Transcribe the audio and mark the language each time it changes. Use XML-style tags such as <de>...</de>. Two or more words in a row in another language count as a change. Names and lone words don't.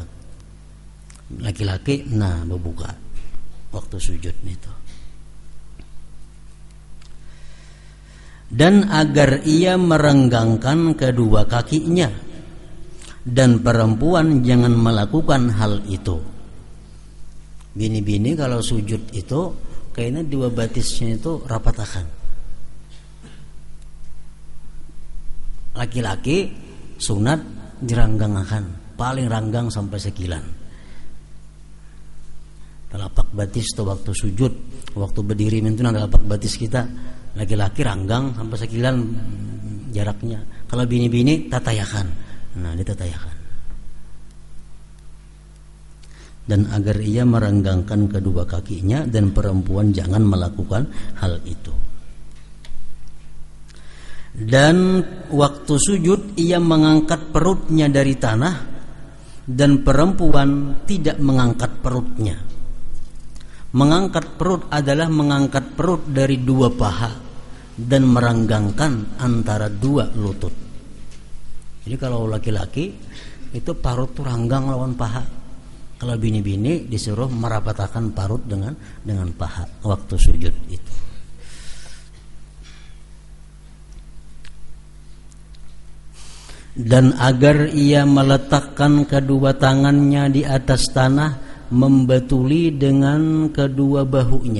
<bjn>Laki-laki nah berbuka waktu sujud itu.</bjn> <id>Dan agar ia merenggangkan kedua kakinya, dan perempuan jangan melakukan hal itu.</id> <bjn>Bini-bini kalau sujud itu kayaknya dua batisnya itu rapatakan. Laki-laki sunat diranggangakan, paling ranggang sampai sekilan. Telapak batis itu waktu sujud, waktu berdiri itu telapak batis kita. Laki-laki ranggang sampai sekilan jaraknya. Kalau bini-bini tatayakan. Nah, ditatayakan.</bjn> <id>Dan agar ia merenggangkan kedua kakinya, dan perempuan jangan melakukan hal itu. Dan waktu sujud ia mengangkat perutnya dari tanah, dan perempuan tidak mengangkat perutnya. Mengangkat perut adalah mengangkat perut dari dua paha dan merenggangkan antara dua lutut.</id> <bjn>Jadi kalau laki-laki itu parut tuh ranggang lawan paha. Kalau bini-bini disuruh merapatakan parut dengan paha waktu sujud itu.</bjn> <id>Dan agar ia meletakkan kedua tangannya di atas tanah, membatuli dengan kedua bahunya.</id>